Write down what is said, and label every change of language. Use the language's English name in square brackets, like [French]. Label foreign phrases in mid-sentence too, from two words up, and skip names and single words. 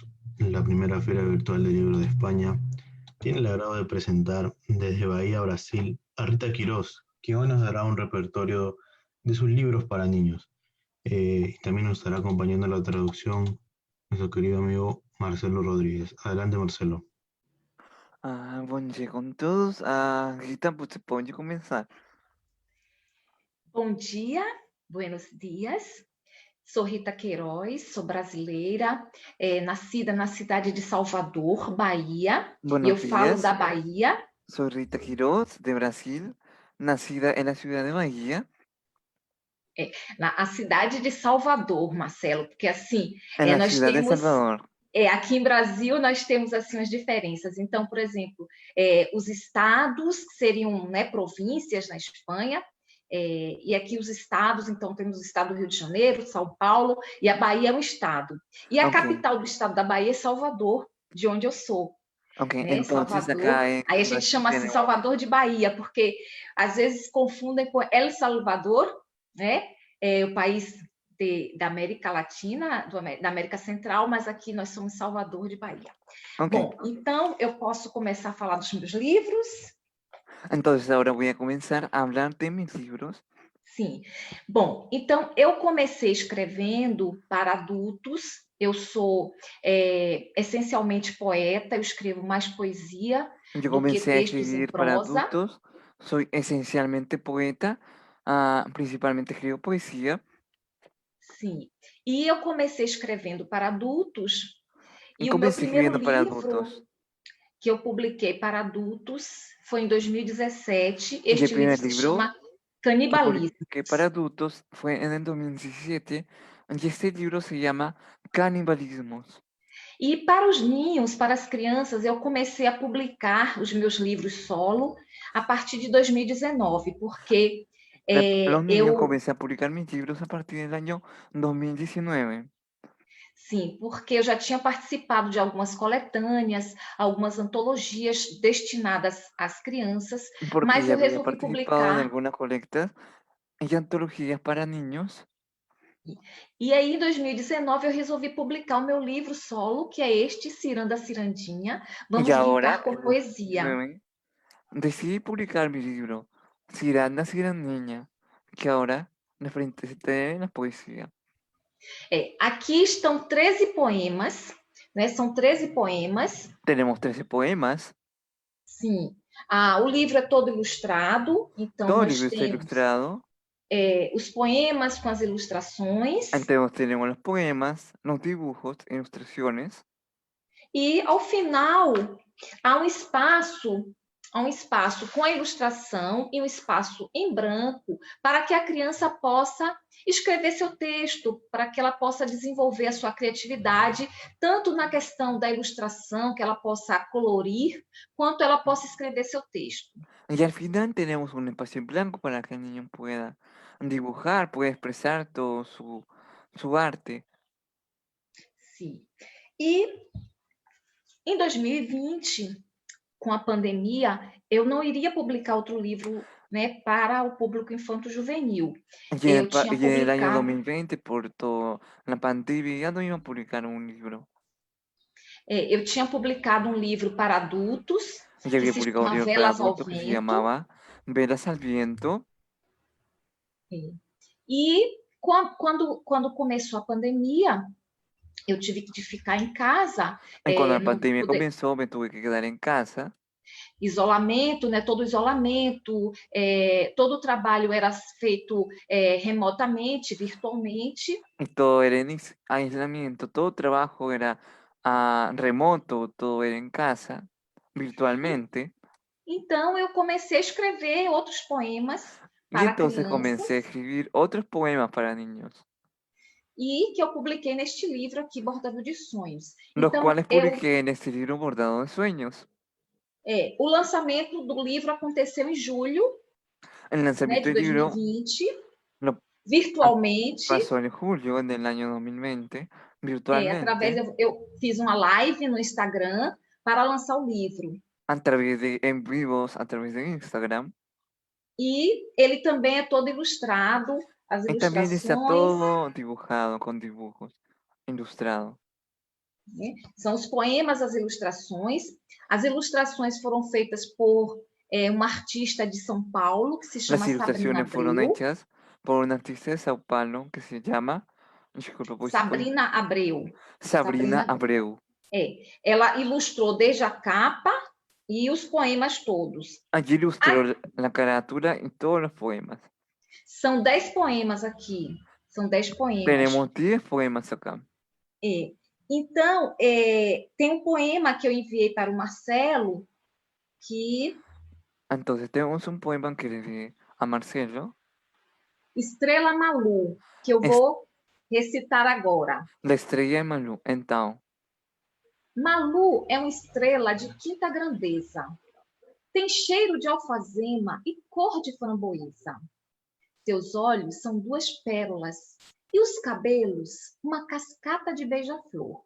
[Spanish] La primera Feria Virtual del Libro de España tiene el agrado de presentar desde Bahía, Brasil, a Rita Quirós, que hoy nos dará un repertorio de sus libros para niños. Y también nos estará acompañando la traducción nuestro querido amigo Marcelo Rodríguez. Adelante, Marcelo. [Portuguese] Bom dia com todos. Rita, você pode começar. Bom dia, [Spanish] buenos dias. [Portuguese] Sou Rita Queiroz, sou brasileira, nascida na cidade de Salvador, Bahia, e eu [Spanish] Buenos [Portuguese] falo [Spanish] días, [Portuguese] da Bahia. [Spanish] soy Rita Quiroz, de Brasil, nacida en la ciudad de Bahía, [Portuguese] A cidade de Salvador, Marcelo, porque assim, [Spanish] en la [Portuguese] nós [Spanish] ciudad de [Portuguese] temos, [Spanish] Salvador. [Portuguese] aqui em Brasil nós temos assim as diferenças. Então, por exemplo, os estados que seriam, né, províncias na Espanha, e aqui os estados, então temos o estado do Rio de Janeiro, São Paulo, e a Bahia é um estado. E a [Spanish] Ok, [Portuguese] capital do estado da Bahia é Salvador, de onde eu sou. [Spanish] ok, [Portuguese] Né, [Spanish] entonces [Portuguese] Salvador. [Spanish] acá en [Portuguese] Aí a gente [Spanish] Brasil [Portuguese] chama assim [Spanish] tenemos, [Portuguese] Salvador de Bahia, porque às vezes confundem com El Salvador, né? O país da América Latina, da América Central, mas aqui nós somos Salvador de Bahia. [Spanish] ok, [Portuguese] Bom, então eu posso começar a falar dos meus livros? [Spanish] entonces ahora voy a comenzar a hablar de mis libros. [Portuguese] Sim. Bom, então eu comecei escrevendo para adultos. Eu sou essencialmente poeta, eu escrevo mais poesia [Spanish] Yo [Portuguese] do que [Spanish] comencé a [Portuguese] textos em [Spanish] escribir para [Portuguese] prosa. [Spanish] adultos, soy esencialmente poeta, principalmente escribo poesía, [Portuguese] Sim. E eu comecei escrevendo para adultos, [Spanish] y [Portuguese] e o meu [Spanish] comencé [Portuguese] primeiro [Spanish] escribiendo para [Portuguese] livro [Spanish] adultos. [Portuguese] que eu publiquei para adultos foi em 2017. [Spanish] Y el [Portuguese] Este livro [Spanish] primer [Portuguese] se [Spanish] libro [Portuguese] chama [Spanish] que [Portuguese] Canibalismo. [Spanish] publiqué para adultos fue en el 2017 y este libro se llama Canibalismos. [Portuguese] E para os ninhos, para as crianças, eu comecei a publicar os meus livros solo a partir de 2019, porque [Spanish] Los niños [Portuguese] eu [Spanish] comencé a publicar mis libros a partir del año 2019, [Portuguese] sim, porque eu já tinha participado de algumas coletâneas, algumas antologias destinadas às crianças, [Spanish] porque [Portuguese] mas [Spanish] ya [Portuguese] eu [Spanish] había [Portuguese] resolvi [Spanish] participado en [Portuguese] publicar. [Spanish] algunas colectas y antologías para niños. [Portuguese] E aí, em 2019, eu resolvi publicar o meu livro solo, que é este, Ciranda Cirandinha. [Spanish] Y [Portuguese] Vamos [Spanish] ahora, [Portuguese] brincar com [Spanish] en [Portuguese] poesia. [Spanish] 2019, decidí publicar mi libro, Ciranda Niña, que ahora representa la poesía. [Portuguese] Aqui estão 13 poemas, né? São 13 poemas. [Spanish] Tenemos 13 poemas, [Portuguese] Sim. O livro é todo ilustrado, então [Spanish] todo el [Portuguese] nós [Spanish] libro está [Portuguese] temos [Spanish] ilustrado. [Portuguese] os poemas com as ilustrações. [Spanish] Entonces tenemos los poemas, los dibujos, ilustraciones. [Portuguese] E ao final há um espaço, com a ilustração e um espaço em branco para que a criança possa escrever seu texto, para que ela possa desenvolver a sua criatividade, tanto na questão da ilustração, que ela possa colorir, quanto ela possa escrever seu texto. [Spanish] Y al final tenemos un espacio en blanco para que el niño pueda dibujar, pueda expresar todo su arte. [Portuguese] Sim. E em 2020, com a pandemia, eu não iria publicar outro livro, né, para o público infanto-juvenil. Eu tinha [Spanish] Y en el año [Portuguese] publicado, [Spanish] 2020, por toda la pandemia, ya no iba a publicar un libro. [Portuguese] um livro para adultos, [Spanish] Y [Portuguese] que [Spanish] había [Portuguese] se [Spanish] publicado un [Portuguese] chama [Spanish] libro para [Portuguese] Velas ao [Spanish] adultos que se [Portuguese] Vento. [Spanish] llamaba Velas al Viento. [Portuguese] E quando começou a pandemia, eu tive que ficar em casa, [Spanish] Y cuando la [Portuguese] não [Spanish] pandemia [Portuguese] poder, [Spanish] comenzó, me tuve que quedar en casa. [Portuguese] isolamento, né, todo isolamento, todo o trabalho era feito remotamente, virtualmente. [Spanish] Y todo era en aislamiento, todo trabajo era remoto, todo era en casa, virtualmente. [Portuguese] Então eu comecei a escrever outros poemas [Spanish] Y [Portuguese] para [Spanish] entonces comencé a [Portuguese] crianças [Spanish] escribir otros poemas para niños, [Portuguese] e que eu publiquei neste livro aqui, Bordado de Sonhos. [Spanish] los [Portuguese] Então [Spanish] cuales publiqué en este libro Bordado de Sueños. [Portuguese] o lançamento do livro aconteceu em julho, [Spanish] El [Portuguese] né, [Spanish] lanzamiento [Portuguese] de [Spanish] del libro [Portuguese] 2020, [Spanish] lo [Portuguese] virtualmente. [Spanish] pasó en julio del año 2020, virtualmente, [Portuguese] Eu fiz uma live no Instagram para lançar o livro. [Spanish] a través de en vivos, a través de Instagram. [Portuguese] E ele também é todo ilustrado, as [Spanish] Y también está [Portuguese] ilustrações, [Spanish] todo dibujado con dibujos, ilustrado. [Portuguese] né? São os poemas, as ilustrações. As ilustrações foram feitas por uma artista de São Paulo, que se [Spanish] Las [Portuguese] chama Sabrina [Spanish] ilustraciones fueron [Portuguese] Abreu. [Spanish] hechas por una artista de Sao Paulo que se llama, disculpa, puede, [Portuguese] Sabrina Abreu. Sabrina Sabrina, Abreu. ela ilustrou desde a capa e os poemas todos. [Spanish] Allí ilustró la carátula y todos los poemas. [Portuguese] São 10 poemas aqui. São 10 poemas. [Spanish] Tenemos 10 poemas acá. [Portuguese] Então, tem um poema que eu enviei para o Marcelo, [Spanish] que Entonces tenemos un poema que le envié a Marcelo, [Portuguese] Estrela Malu, que eu vou recitar agora. [Spanish] La estrella de Malú. [Portuguese] Então, Malu é uma estrela de quinta grandeza. Tem cheiro de alfazema e cor de framboesa. Seus olhos são duas pérolas e os cabelos uma cascata de beija-flor.